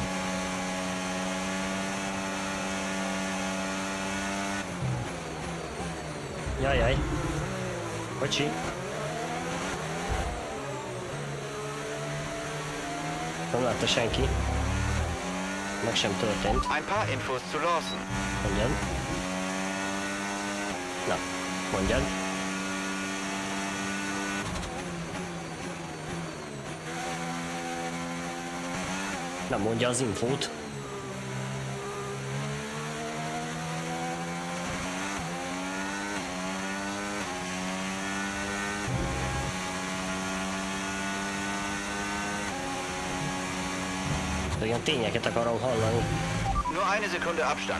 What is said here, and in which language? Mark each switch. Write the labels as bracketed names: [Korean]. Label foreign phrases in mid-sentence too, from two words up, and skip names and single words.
[Hungarian] Jajjaj. Bocsi. Nem látta senki. Meg sem történt. [German] Ein paar Infos zu Lawson. [Hungarian] Mondjad. Na, mondjad. Na, mondja az infót. Olyan tényeket akarom hallani. [German] Nur 1 Sekunde Abstand.